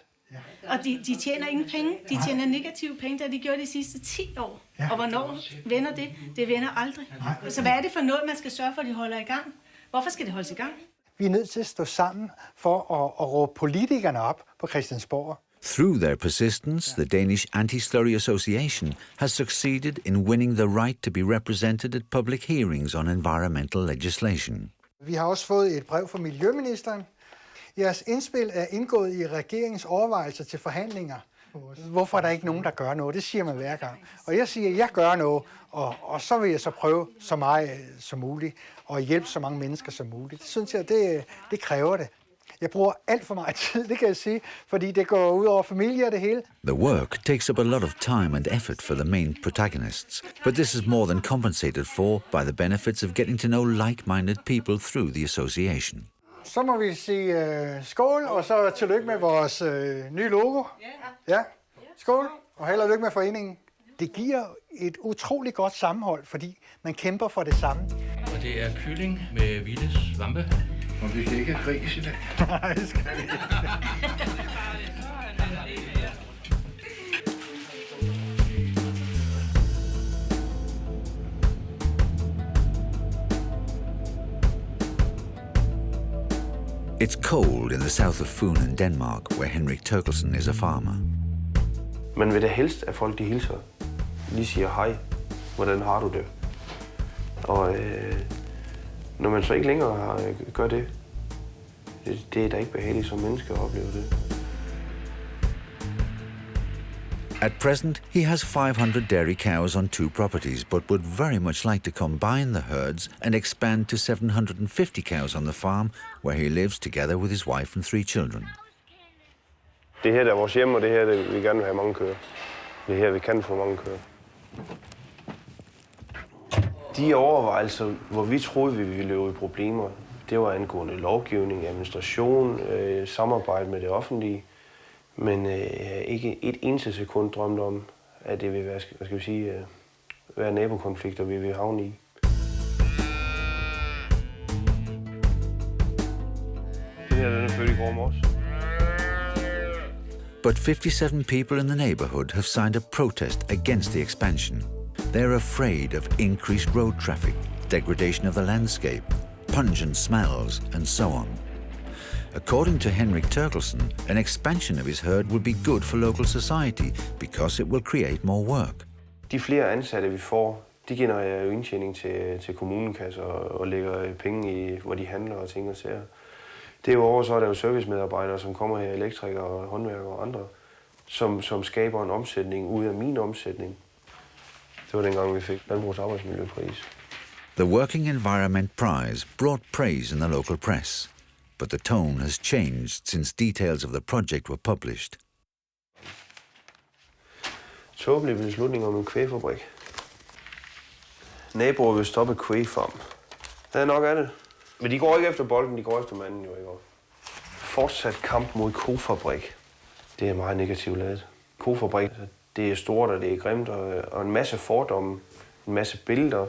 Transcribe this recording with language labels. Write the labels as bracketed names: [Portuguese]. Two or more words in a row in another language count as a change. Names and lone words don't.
[Danish] Og de tjener ingen penge. De tjener negative penge, der de gjort de sidste 10 år. Ja. Og hvornår vender det? Det vender aldrig. Så hvad er det for noget, man skal sørge for, at de holder i gang? Hvorfor skal det holdes i gang? Vi er nødt til at stå sammen for at råbe politikerne op på Christiansborg. [English] Through their persistence, the Danish Anti-Slurry Association has succeeded in winning the right to be represented at public hearings on environmental legislation. [Danish] Vi har også fået et brev fra Miljøministeren. Jeres indspil er indgået i regeringens overvejelser til forhandlinger. Hvorfor er der ikke nogen, der gør noget? Det siger man hver gang. Og jeg siger, at jeg gør noget, og så vil jeg så prøve så meget som muligt, og hjælpe så mange mennesker som muligt. Det synes jeg, det kræver det. Jeg bruger alt for meget tid, det kan jeg sige, fordi det går ud over familie og det hele. [English] The work takes up a lot of time and effort for the main protagonists, but this is more than compensated for by the benefits of getting to know like-minded people through the association. [Danish] Så må vi sige skål, og så tillykke med vores nye logo. Ja, skål, og held og lykke med foreningen. Det giver et utroligt godt sammenhold, fordi man kæmper for det samme. Og det er kylling med vilde svampe. Og vi skal ikke have gris i dag. Nej, det skal vi ikke. [English] It's cold in the south of Fyn in Denmark, where Henrik Terkelsen is a farmer. [Danish] Man vil da helst, at folk de hilser. De siger hej, hvordan har du det? Og når man så ikke længere gør det, det er da ikke behageligt som menneske at opleve det. [English] At present, he has 500 dairy cows on 2 properties, but would very much like to combine the herds and expand to 750 cows on the farm, where he lives together with his wife and 3 children. [Danish] Det her der er vores hjem, og det her det, vi gerne vil have mange køer. Det her vi kan få mange køer. De overvejelser, hvor vi troede, vi ville løbe i problemer, det var angående lovgivning, administration, samarbejde med det offentlige. Men ikke et eneste sekund drømte om, at det vil være nabokonflikter, vi vil havne i. Det her den er født i går morges. [English] But 57 people in the neighborhood have signed a protest against the expansion. They're afraid of increased road traffic, degradation of the landscape, pungent smells, and so on. According to Henrik Terkelsen, an expansion of his herd would be good for local society because it will create more work. [Danish] De flere ansatte, vi får, de genererer jo indtjening til kommunekasser og lægger penge i, hvor de handler og ting og sager. Derudover så er der jo servicemedarbejdere, som kommer her, elektrikere og håndværkere og andre, som skaber en omsætning ud af min omsætning. Det var dengang, vi fik Landbrugs arbejdsmiljøpris. [English] The Working Environment Prize brought praise in the local press, but the tone has changed since details of the project were published. [Danish] Tåbelig beslutning om en kvægfabrik. Naboer vil stoppe kvægfarm. Det er nok af det. Men de går ikke efter bolden, de går efter manden jo ikke. Fortsat kamp mod kofabrik. Det er meget negativt ladet. Kofabrik, det er stort og det er grimt og en masse fordomme, en masse billeder.